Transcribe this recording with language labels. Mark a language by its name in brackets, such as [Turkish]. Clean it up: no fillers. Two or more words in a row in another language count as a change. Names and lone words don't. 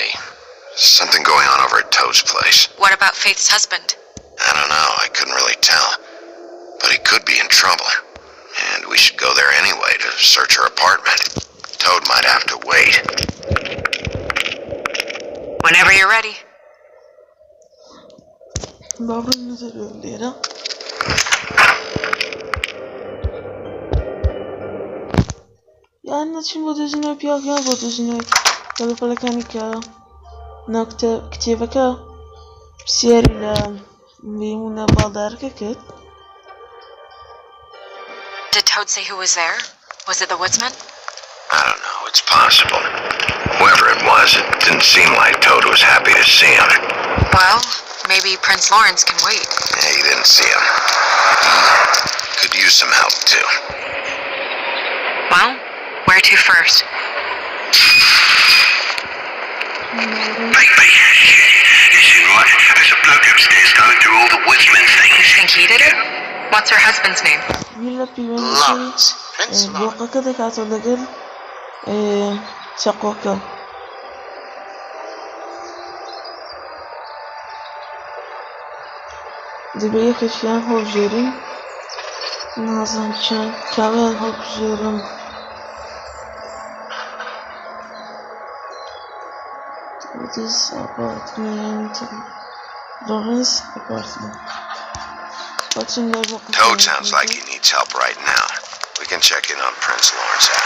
[English] Something going on over at Toad's place. What about Faith's husband? I don't know, I couldn't really tell. But he could be in trouble. And we should go there anyway to search her apartment. Toad might have to wait. Whenever you're ready. [Central Kurdish] یان نەچین بۆ دۆزینەوەی پیاویان بۆ دۆزینەوەی کەلوپەلەکانی کە ناوکتە کتێبەکە پرسیاری لە مەیمونە باڵدارەکە کرد. [English] Did Toad say who was there? Was it the woodsman? I don't know, it's possible. Whoever it was, it didn't seem like Toad was happy to see him. Well, Maybe Prince Lawrence can wait. Yeah, you didn't see him. He could use some help, too. Well, where to first? Bigby, listen, right? There's a bloke upstairs going through all the woodsman things. Think he did it? What's her husband's name? Lawrence. Prince Lawrence. [Central Kurdish] بوقەکە دەکاتەوە لەگەڵ چەقۆکە دەبێت یەکێکیان هەڵبژێرین نازانم چەند کامیان هەڵبژێرم [English] This apartment Lawrence apartment Toad sounds like he needs help right now. We can check in on Prince Lawrence after.